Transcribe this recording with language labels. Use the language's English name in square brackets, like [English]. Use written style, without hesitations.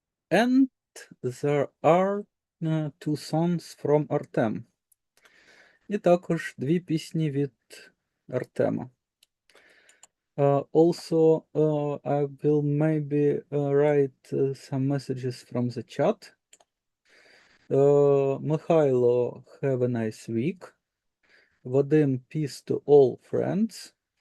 [English] And there are two songs from Artem. [Ukrainian] І також дві пісні від Артема. [English] Also, I will maybe write some messages from the chat. Михайло, have a nice week. Vadim, peace to all friends.